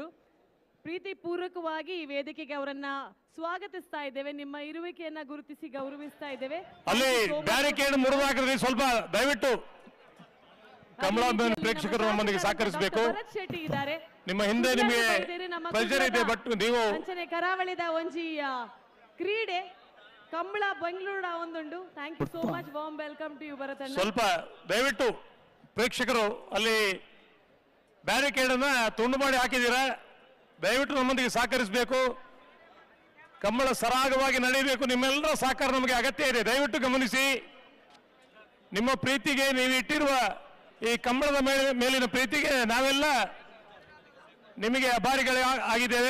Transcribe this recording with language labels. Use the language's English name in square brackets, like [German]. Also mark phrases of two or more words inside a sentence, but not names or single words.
[Kannada] ಪ್ರೀತಿ ಪೂರ್ವಕವಾಗಿ ಈ ವೇದಿಕೆಗೆ ಅವರನ್ನ ಸ್ವಾಗತಿಸ್ತಾ ಇದ್ದೇವೆ. ನಿಮ್ಮ ಇರುವಿಕೆಯನ್ನ ಗುರುತಿಸಿ ಗೌರವಿಸ್ತಾ ಇದ್ದೇವೆ. ಅಲ್ಲಿ ಬ್ಯಾರಿಕೇಡ್ ಮುರಿದಾಕಿದ್ರಿ ಸ್ವಲ್ಪ ದಯವಿಟ್ಟು ಕಮಲಾಬೆನ್ ಪ್ರೇಕ್ಷಕರು ನಮ್ಮೊಂದಿಗೆ ಸಹಕರಿಸಬೇಕು. ಭರತ್ ಶೆಟ್ಟಿ ಇದ್ದಾರೆ. ನಿಮ್ಮ ಹಿಂದೆ ನಿಮಗೆ ಪ್ರೆಷರ್ ಇದೆ, ಬಟ್ ನೀವು [Tulu] ಅಂಚನೆ ಕರಾವಳಿದ ಒಂಜಿ ಕ್ರೀಡೆ ಕಂಬಳ ಬೆಂಗಳೂರು ಒಂದುಂಡು. [English] Thank you so much. warm welcome to you ಭರತ್ ಅಣ್ಣ. [Kannada] ಸ್ವಲ್ಪ ದಯವಿಟ್ಟು ಪ್ರೇಕ್ಷಕರು ಅಲ್ಲಿ ಬ್ಯಾರಿಕೇಡ್ ಅನ್ನ ತುಂಡು ಮಾಡಿ ಹಾಕಿದ್ದೀರಾ, ದಯವಿಟ್ಟು ನಮ್ಮೊಂದಿಗೆ ಸಹಕರಿಸಬೇಕು. ಕಂಬಳ ಸರಾಗವಾಗಿ ನಡೆಯಬೇಕು. ನಿಮ್ಮೆಲ್ಲರ ಸಹಕಾರ ನಮಗೆ ಅಗತ್ಯ ಇದೆ. ದಯವಿಟ್ಟು ಗಮನಿಸಿ. ನಿಮ್ಮ ಪ್ರೀತಿಗೆ ನೀವು ಇಟ್ಟಿರುವ ಈ ಕಂಬಳದ ಮೇಲಿನ ಪ್ರೀತಿಗೆ ನಾವೆಲ್ಲ ನಿಮಗೆ ಅಭಾರಿಗಳೇ ಆಗಿದ್ದೇವೆ.